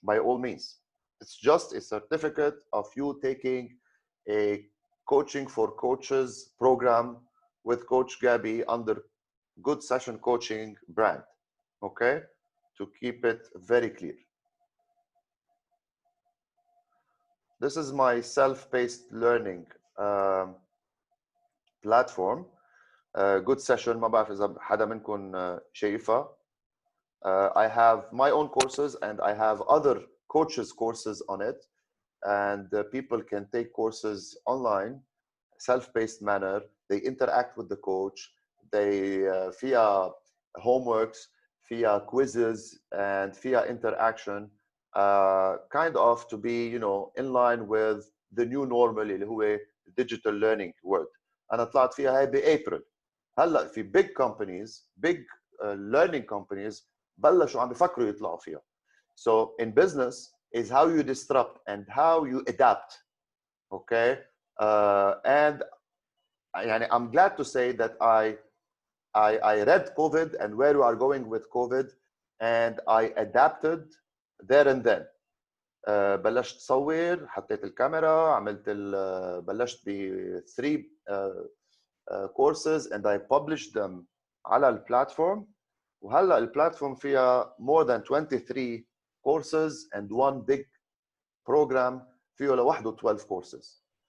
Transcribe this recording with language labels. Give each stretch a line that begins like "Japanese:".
English: By all means, it's just a certificate of you taking a coaching for coaches program with Coach Gaby under Good Session Coaching brand. Okay, to keep it very clear. This is my self-paced learning platform. Good Session.
Arabic: ما بعرف إذا حدا منكم شايفها.
English: I have my own courses and I have other coaches' courses on it, and people can take courses online, self-paced manner. They interact with the coach. They فيها homeworks, فيها quizzes, and فيها interaction. Kind of to be, you know, in line with the new normal
Arabic: اللي هو
English: digital learning world.
Arabic: أنا طلعت فيها هاي بأبريل. هلا في
English: big companies, big learning companies
Arabic: بلشوا عم بفكروا يطلعوا فيها.
English: So in business is how you disrupt and how you adapt. Okay, and يعني I'm glad to say that I read COVID and where we are going with COVID, and I adapted there and then.
Arabic: بلشت صور، حطيت الكاميرا، عملت بلشت ب 3
English: courses and I published them
Arabic: على البلاتفورم. وهلا البلاتفورم فيها
English: more than 23 courses and one big program
Arabic: فيه لوحده
English: 12 courses.